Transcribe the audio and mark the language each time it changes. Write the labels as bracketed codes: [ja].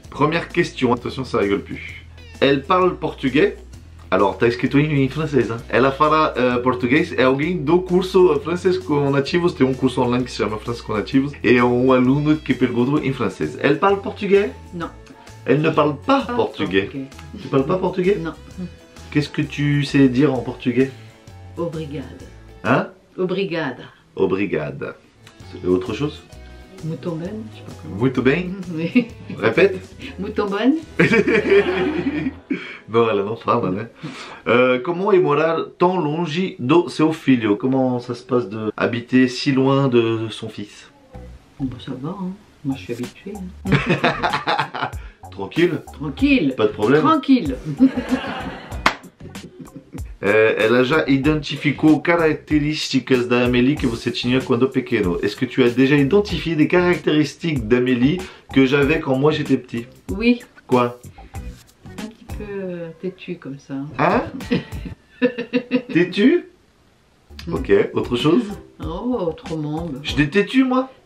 [fr] Première question, attention ça rigole plus. Elle parle portugais? [pt] Alors, tá escrito em francês, né? Ela fala português, é alguém do curso Francês com Nativos, tem um curso online que se chama Francês com Nativos, e é um aluno que perguntou em francês. [fr] Elle parle portugais? Non. Elle ne parle pas portugais. Tu parles pas portugais? Non. Qu'est-ce que tu sais dire en portugais? [pt] Obrigada. [fr] Hein? [pt] Obrigada. [fr] Obrigada. Et autre chose? [pt] Muito bem, [fr] je sais pas comment. [pt] Muito bem? [fr] Oui. Répète. [pt] Muito bem. Não, ela não fala, né? [fr] Comment est [pt] morar tão longe do seu filho? [fr] Comment ça se passe de habiter si loin de son fils? Bon, ça va, hein. Moi je suis habituée. Hein. Tranquille? Tranquille. Pas de problème? Tranquille. [pt] Ela já identificou características da Amélie que você tinha quando pequeno. [fr] Est-ce que tu as déjà identifié des caractéristiques d'Amélie que j'avais quand moi j'étais petit? Oui. Quoi? Un petit peu têtu comme ça. Hein? Têtu? Ok, autre chose? Oh, autrement. J'étais têtu moi?